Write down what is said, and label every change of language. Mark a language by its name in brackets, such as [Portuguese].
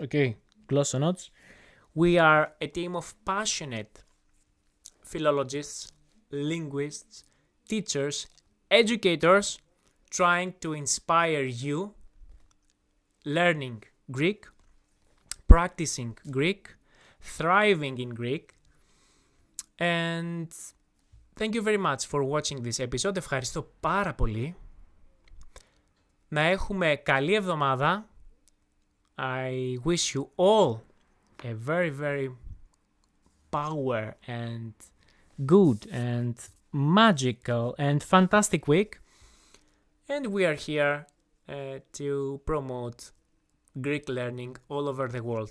[English] Okay, Glossonauts. We are a team of passionate philologists, linguists, teachers, educators, trying to inspire you learning Greek, practicing Greek, thriving in Greek. And thank you very much for watching this episode. [Greek] Ευχαριστώ πάρα πολύ. Να έχουμε καλή εβδομάδα. [English] I wish you all a very, very power and good and magical and fantastic week. And we are here to promote Greek learning all over the world.